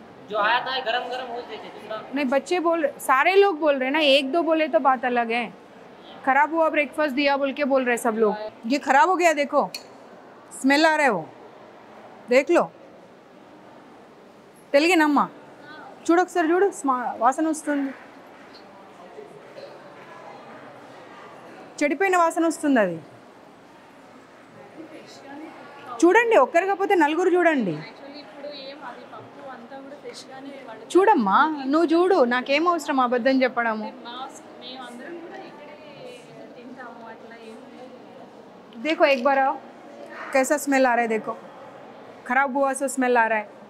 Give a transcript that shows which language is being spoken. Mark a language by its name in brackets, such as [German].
[Hindi] जो आया था गरम गरम हो देते दूसरा। नहीं बच्चे बोल रहे, सारे लोग बोल रहे हैं ना, एक दो बोले तो बात अलग है। खराब हुआ ब्रेकफास्ट दिया बोल के बोल रहे सब लोग। ये खराब हो गया, देखो स्मेल आ रहा है, वो देख लो। [Telugu] తెలుగేనమ్మా? చూడు ఒకసారి, చూడు వాసన వస్తుంది, చెడిపోయిన వాసన వస్తుంది. అది చూడండి, ఒక్కరు కాకపోతే నలుగురు చూడండి. చూడమ్మా నువ్వు చూడు, నాకేం అవసరం అబద్ధం చెప్పడము. [Hindi] देखो एक बार आओ, कैसा स्मेल आ रहा है, देखो खराब हुआ सो स्मेल आ रहा है.